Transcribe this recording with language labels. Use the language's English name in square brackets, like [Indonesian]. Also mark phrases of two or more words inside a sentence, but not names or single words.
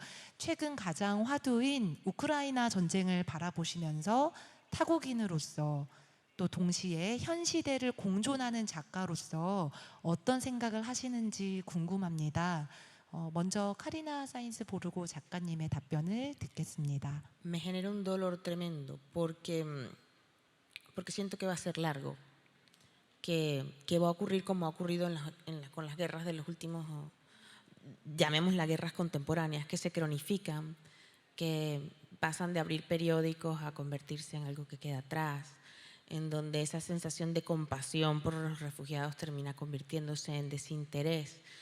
[Korean] 최근 가장 화두인 우크라이나 전쟁을 바라보시면서 타국인으로서 또 동시에 현 시대를 공존하는 작가로서 어떤 생각을 하시는지 궁금합니다. 먼저 카리나 사인스 보르고 작가님의 답변을 듣겠습니다. [Spanish] Me genera un dolor tremendo porque siento que va a ser largo, que va a ocurrir como ha ocurrido con las guerras de los últimos, llamémoslas guerras contemporáneas, que se cronifican, que pasan de abrir periódicos a convertirse en algo que queda atrás, en donde esa sensación de compasión por los refugiados termina convirtiéndose en desinterés.